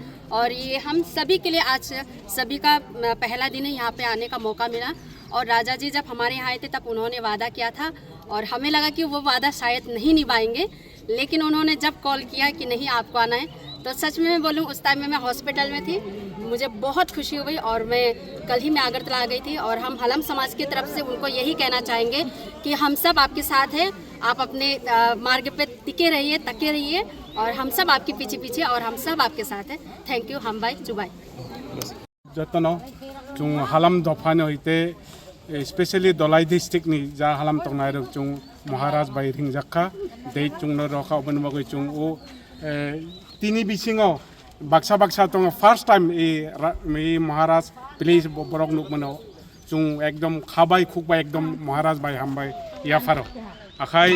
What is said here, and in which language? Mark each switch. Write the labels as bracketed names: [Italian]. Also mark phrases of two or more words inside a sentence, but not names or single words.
[Hindi] और ये हम सभी के लिए आज सभी का पहला दिन है यहाँ पे आने का मौका मिला और राजा जी जब हमारे यहाँ आए थे तब उन्होंने वादा किया था और हमें लगा कि वो वादा शायद नहीं निभाएंगे, लेकिन उन्होंने जब कॉल किया कि नहीं आपको आना है तो सच में मैं बोलूँ उस टाइम में मैं हॉस्पिटल में थी, मुझे बहुत खुशी हुई और मैं कल ही मैं अगरतला आ गई थी। और हम हलम समाज की तरफ से उनको यही कहना चाहेंगे कि हम सब आपके साथ हैं, आप अपने मार्ग पे टिके रहिए, तके रहिए और हम सब आपके पीछे पीछे और हम सब आपके साथ हैं। [English] thank you. [Hindi] हम भाई जुबाई [Bodo] जतनो जों हालाम दफानो होते स्पेशली दलाई डिस्ट्रिक्ट नि जा हालाम तंगनाय रक जों महाराज बाय रिंजाखा दे जोंनो रखा बनबगै जों ओ तिनी बिसिङाव बाक्सा बाक्सा दङ [English] first time [Bodo] ए महाराज प्लेस बरक नुक मनो जों एकदम खाबाय खुकबाय एकदम महाराज बाय हामबाय याफारो आखाय